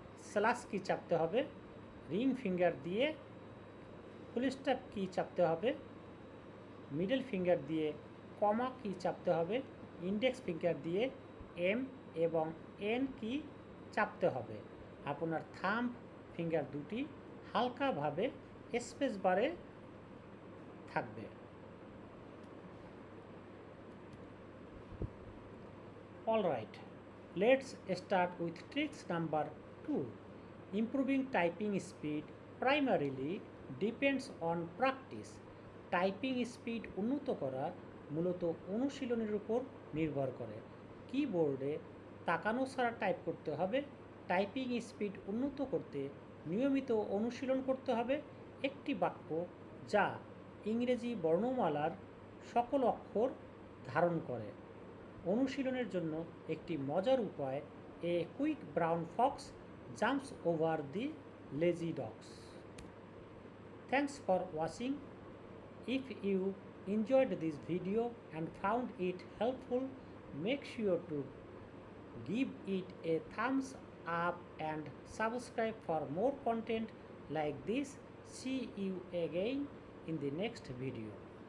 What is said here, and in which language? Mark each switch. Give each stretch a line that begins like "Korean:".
Bangla: Slash কি চাপতে হবে, রিং ফিঙ্গার দিয়ে ফুল স্টপ কি চাপতে হবে, মিডল ফিঙ্গার দিয়ে কমা কি চাপতে হবে, ইন্ডেক্স ফিঙ্গার দিয়ে এম এবং এন কি চাপতে হবে। আপনার থাম্ব ফিঙ্গার দুটি হালকাভাবে স্পেস বারে থাকবে।
English: Alright, let's start with tricks number 2. Improving typing speed primarily depends on practice.
Bangla: Typing speed উন্নত করা মূলত অনুশীলনের উপর নির্ভর করে। কিবোর্ডে তাকানো ছাড়া টাইপ করতে হবে। টাইপিং স্পিড উন্নত করতে নিয়মিত অনুশীলন করতে হবে। একটি বাক্য যা ইংরেজি বর্ণমালার সকল অক্ষর ধারণ করে। অনুশীলনের জন্য একটি মজার উপায়,
English: A quick brown fox jumps over the lazy dogs. Thanks for watching. If you enjoyed this video and found it helpful, make sure to give it a thumbs up and subscribe for more content like this. See you again in the next video.